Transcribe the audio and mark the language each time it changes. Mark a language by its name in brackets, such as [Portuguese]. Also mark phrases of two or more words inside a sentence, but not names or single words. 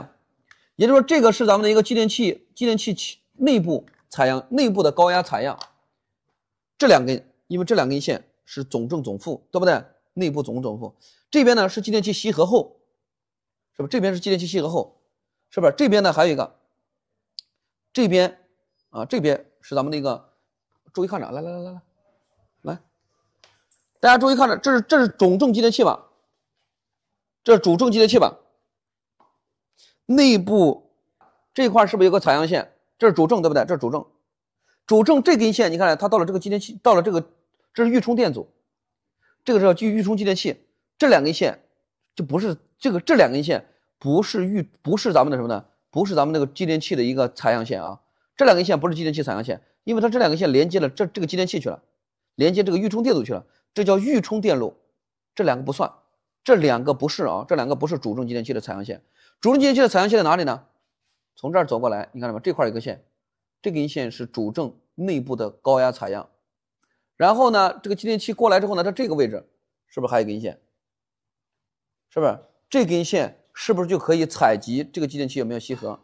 [Chinese] 也就是說，這個是咱們的一個繼電器內部採樣，內部的高壓採樣。這兩根，因為這兩根線是總正總負，對不對？內部总正总负，這邊呢是繼電器吸合後，是不是？這邊是繼電器吸合後，是不是？這邊呢還有一個，這邊啊，這邊是咱們的一個，注意看着，來，大家注意看着，這是总正继電器吧？这是主正继電器吧？內部這塊是不是有個採樣線？這是主正，對不對？這是主正。主正這根線，你看它到了這個繼電器，到了這個，這是預充電阻，這個是預充繼電器。這兩根線就不是这兩根線不是咱們的什麼呢？不是咱們那个繼電器的一個採樣線啊。這兩根線不是繼電器採樣線，因為它這兩根線連接了這個繼電器去了。連接這個預充電阻去了，這叫預充電路。這两個不算，這两個不是啊，這兩個不是主正继电器的采样线。主正继电器的采样线在哪裡呢？從這兒走過來，你看到嗎？這塊有一個線，這根線是主正內部的高壓採樣。然後呢，這個繼電器過來之後呢，它這個位置是不是還有一根線？是不是這根線是不是就可以採集這個繼電器有沒有吸合？